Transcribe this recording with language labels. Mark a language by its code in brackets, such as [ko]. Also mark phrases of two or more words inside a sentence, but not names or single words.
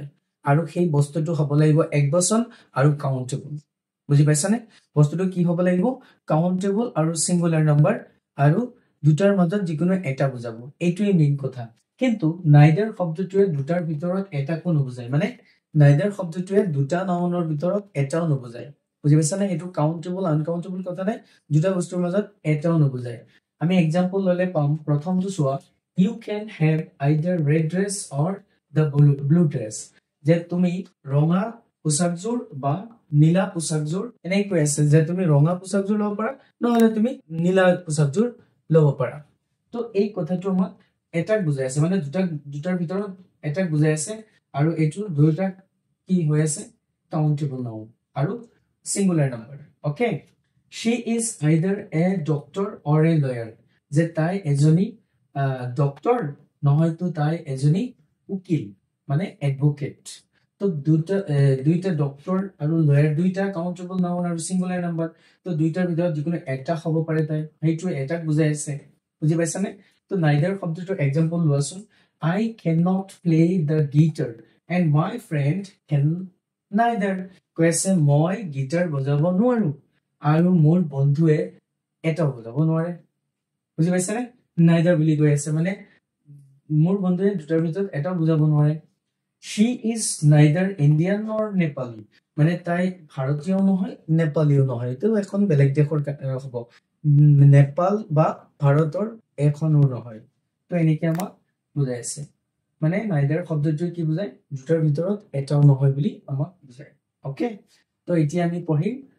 [as] আৰু সেই বস্তুটো হ'ব লাগিব এক বচন আৰু কাউন্টেবল বুজি পাইছানে বস্তুটো কি হ'ব লাগিব কাউন্টেবল আৰু [en] singular number [as] আৰু দুটাৰ মাজত যিকোনো এটা বুজাব এইটোৱে মেইন কথা কিন্তু নাইদাৰ শব্দটোৱে দুটাৰ ভিতৰত এটাকো নুবুজায় মানে নাইদাৰ শব্দটোৱে দুটা নাউনৰ ভিতৰত এটাও নুবুজায় বুজি পাইছানে এইটো [en] countable uncountable [as] কথা নাই দুটা বস্তুৰ মাজত এটাও নুবুজায় আমি এক্সাম্পল ললে পাম প্ৰথমটো চোৱা [en] You can have either red dress or the blue dress [as] যে তুমি ৰঙা পোছাকযোৰ বা নীলা পোছাকযোৰ এনেকৈ আছে যে তুমি ৰঙা পোছাকযোৰ ল'ব পাৰা নহলে তুমি নীলা পোছাকযোৰ ল'ব পাৰা তো এই কথাটো আমাক এটাক বুজাই আছে মানে দুটাৰ ভিতৰত এটাক বুজাই আছে আৰু এইটো দুটা কি হৈ আছে [en] countable noun and singular number [as] ওকে [en] she is either a doctor or a lawyer [as] যে তাই এজনী ডক্টৰ নহয়তো তাই এজনী উকিল মানে এডভোকেট তো দুইটা ডক্টৰ আৰু লয়াৰ দুইটা [en] countable noun and singular number [as] তো দুইটাৰ ভিতৰত যিকোনো এটা হ'ব পাৰে তাই সেইটো এটাক বুজাই আছে বুজি পাইছানে তো নাইদাৰ শব্দটোৰ এক্সাম্পল লোৱাচোন [en] I cannot play the guitar and my friend can neither [as] কৈছে মই গিটাৰ বজাব নোৱাৰো আৰু মোৰ বন্ধুৱে এটাও বজাব নোৱাৰে বুজি পাইছানে নাইদাৰ বুলি কৈ আছে মানে মোৰ বন্ধুৱে দুটাৰ ভিতৰত এটাও বুজাব নোৱাৰে [en] she is neither Indian nor Nepali [as] মানে তাই ভাৰতীয় নহয় নেপালীও নহয় তো এখন বেলেগ দেশৰ হ'ব নেপাল বা ভাৰতৰ এখনো নহয় তো এনেকে আমাক বুজাই আছে মানে নাইদাৰ শব্দটো কি বুজায় দুটাৰ ভিতৰত এটাও নহয় বুলি আমাক বুজায় ওকে তো এতিয়া আমি পঢ়িম